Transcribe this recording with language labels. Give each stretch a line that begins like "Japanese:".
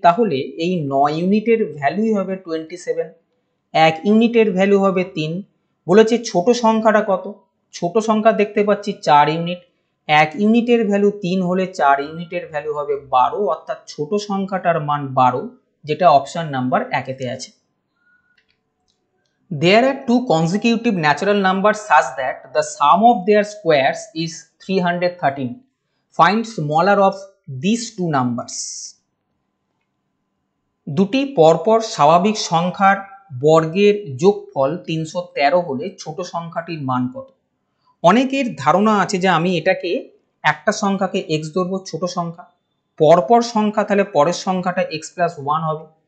Bangla: তাহলে এই 9 ইউনিটের ভ্যালুই হবে 27, 1 ইউনিটের ভ্যালু হবে 3। বলেছে ছোট সংখ্যাটা কত? ছোট সংখ্যা দেখতে পাচ্ছি 4 ইউনিট, 1 ইউনিটের ভ্যালু 3 হলে 4 ইউনিটের ভ্যালু হবে 12, অর্থাৎ ছোট সংখ্যাটার মান 12, যেটা অপশন নাম্বার 1-এতে আছে।
English: There are two consecutive natural numbers such that the sum of their squares is 313. Find smaller of these two numbers.
Bangla: দুটি পরপর স্বাভাবিক সংখ্যার বর্গের যোগফল 313 হলে ছোট সংখ্যাটির মান কত? অনেকের ধারণা আছে যে আমি এটাকে একটা সংখ্যাকে x ধরবো, ছোট সংখ্যা, পরপর সংখ্যা, তাহলে পরের সংখ্যাটা x + 1 হবে।